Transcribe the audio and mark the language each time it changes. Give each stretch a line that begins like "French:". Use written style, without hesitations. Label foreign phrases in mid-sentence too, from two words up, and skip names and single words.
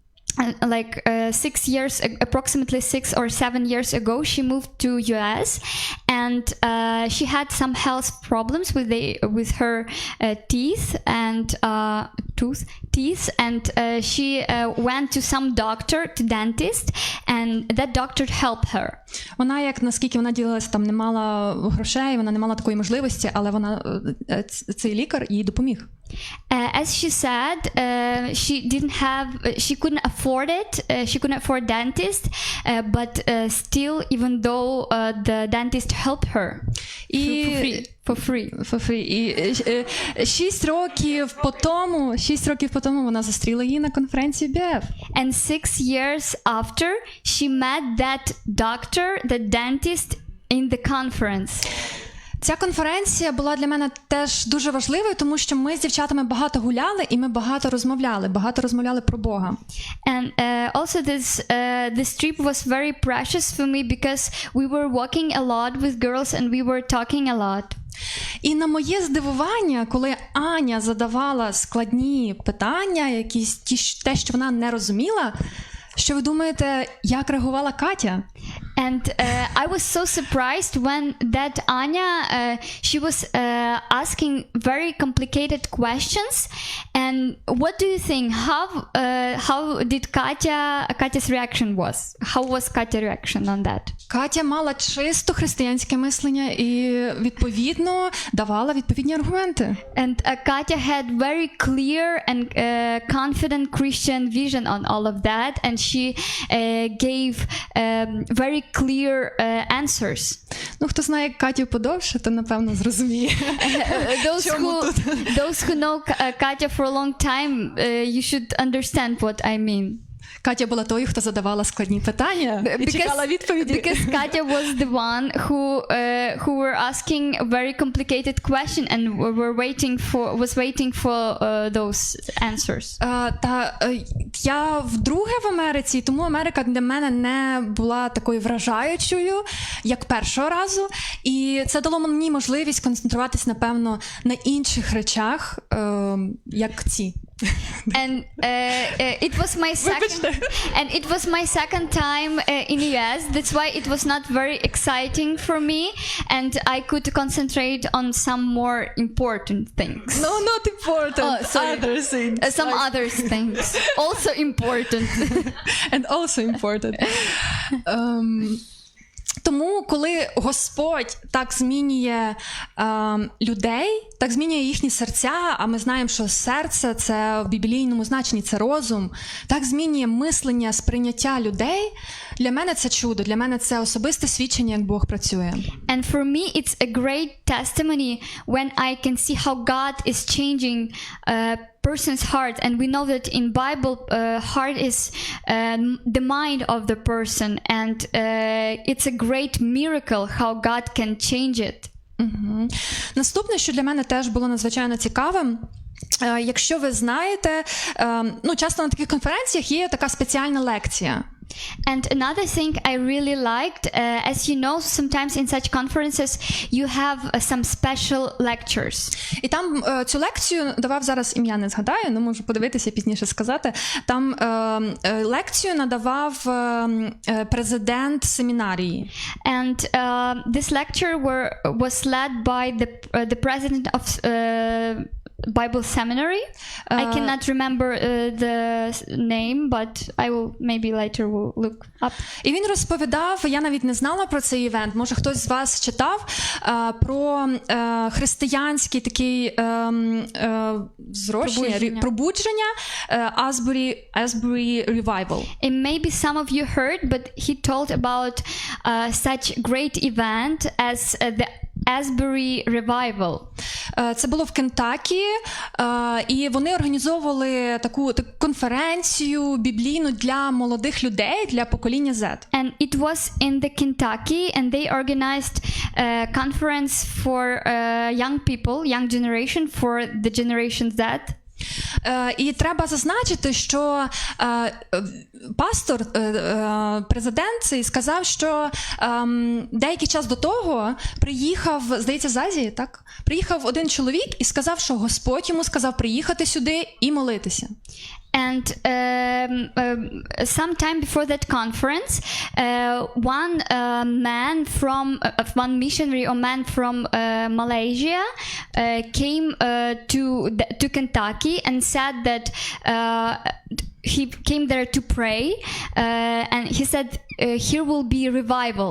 English: Approximately 6 or 7 years ago, she moved to US, and she had some health problems with her teeth, and she went to some doctor, to dentist, and that doctor helped her.
Ukrainian: Вона, як наскільки вона ділилася, там не мала грошей, вона не мала такої можливості, але вона, цей лікар їй допоміг.
English: As she said, she couldn't afford it. She couldn't afford dentist, but still, even though the dentist helped her for free.
Ukrainian: І 6 років по тому вона зустріла її на конференції UBF.
English: And 6 years after, she met that doctor, the dentist, in the conference.
Ukrainian: Ця конференція була для мене теж дуже важливою, тому що ми з дівчатами багато гуляли і ми багато розмовляли про Бога.
English: And also this trip was very precious for me because we were walking a lot with girls and we were talking a lot.
Ukrainian: І на моє здивування, коли Аня задавала складні питання, якісь те, що вона не розуміла, що ви думаєте, як реагувала Катя?
English: And I was so surprised when that Anya, she was asking very complicated questions. And what do you think? How did Katya's reaction was? How was Katya's reaction on that?
Ukrainian: Катя мала чисто християнське мислення і, відповідно, давала відповідні аргументи.
English: And Katya had very clear and confident Christian vision on all of that. And she gave very clear answers.
Ukrainian: Ну, хто знає Катю подовше, то, напевно, зрозуміє.
English: Those who know Katya for a long time, you should understand what I mean.
Ukrainian: Катя була тою, хто задавала складні питання і чекала відповіді.
English: Because Katya was the one who were asking very complicated question and was waiting for those answers.
Ukrainian: Я вдруге в Америці, тому Америка для мене не була такою вражаючою, як першого разу. І це дало мені можливість концентруватись, напевно, на інших речах, як ці.
English: And it was my second time in US. That's why it was not very exciting for me, and I could concentrate on some more important things. No, not important. Oh, sorry. Other things. Some other things also important. And also important.
Ukrainian: Тому, коли Господь так змінює людей, так змінює їхні серця, а ми знаємо, що серце – це в біблійному значенні, це розум, так змінює мислення, сприйняття людей, для мене це чудо, для мене це особисте свідчення, як Бог працює.
English: And for me, it's a great testimony when I can see how God is changing person's heart, and we know that in Bible, heart is the mind of the person, and it's a great miracle how God can change it.
Ukrainian: Наступне, що для мене теж було надзвичайно цікавим, якщо ви знаєте, часто на таких конференціях є така спеціальна лекція.
English: And another thing I really liked, as you know, sometimes in such conferences you have some special lectures.
Ukrainian: І там цю лекцію давав, зараз ім'я не згадаю, але можу подивитися пізніше сказати. Там лекцію надавав президент семінарії.
English: And this lecture was led by the president of Bible seminary. I cannot remember the name, but I will maybe later will look up.
Ukrainian: І він розповідав, я навіть не знала про цей івент, може хтось з вас читав, про християнський такий пробудження, Asbury Revival.
English: And maybe some of you heard, but he told about such great event as the Asbury Revival.
Ukrainian: Це було в Кентакі, і вони організовували таку конференцію біблійну для молодих людей, для покоління Z.
English: And it was in the Kentucky, and they organized a conference for young people, young generation, for the generation Z.
Ukrainian: І треба зазначити, що пастор, президент цей сказав, що деякий час до того приїхав, здається, з Азії, так? Приїхав один чоловік і сказав, що Господь йому сказав приїхати сюди і молитися.
English: And sometime before that conference, one missionary or man from Malaysia came to Kentucky and said that he came there to pray, and he said here will be revival.